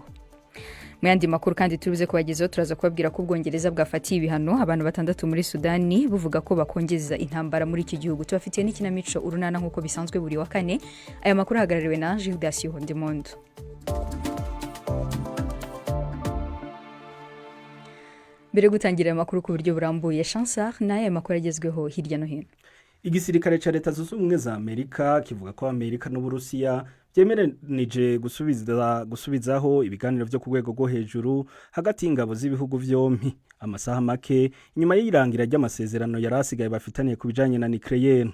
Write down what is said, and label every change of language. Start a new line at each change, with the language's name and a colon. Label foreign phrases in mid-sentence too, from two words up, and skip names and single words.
Kinyarwanda: Mu yandi makuru kandi turuze kubagezaho, turaza kubabwira ko Ubwongereza bwafatiye ibihano abantu 6 muri Sudani buvuga ko bakongeza intambara muri iki gihugu. Tubafitiye n'ikinamico urunana nk'uko bisanzwe buri wa kane. Aya makuru ahagarariwe na Gildas Hondemondo. Mbere gutangira amakuru ku buryo burambuye, Chancellor naye makuru agezweho hirya no hino.
Rundi: Igisirikare ca Leta Zunze Ubumwe za Amerika kivuga ko Amerika n'Uburusiya byemeranije gusubizaho ibiganiro byo ku rwego rwo hejuru hagati y'ingabo z'ibihugu vyompi amasaha make inyuma y'irangira ry'amasezerano yarasigaye bafitaniye ku bijanye na nucleaire.